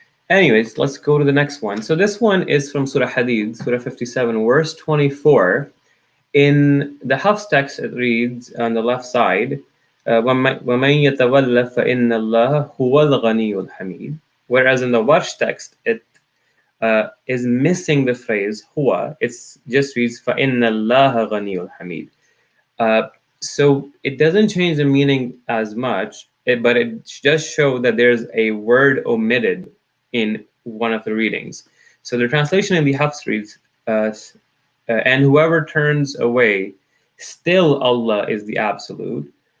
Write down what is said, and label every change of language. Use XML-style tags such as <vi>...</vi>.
<en>Anyways, let's go to the next one. So this one is from Surah Hadid, Surah 57, verse 24. In the Hafs text, it reads on the left side,</en> <ar>وَمَن يَتَوَلَّ فَإِنَّ اللَّهَ هُوَ الْغَنِيُّ الْحَمِيدُ.</ar> <en>Whereas in the Warsh text, it is missing the phrase huwa. It's just reads</en> <ar>فَإِنَّ اللَّهَ غَنِيٌّ حَمِيدٌ.</ar> <en>So it doesn't change the meaning as much, but it does show that there's a word omitted in one of the readings. So the translation in the Hafs reads, and whoever turns away, still Allah is the absolute.</en>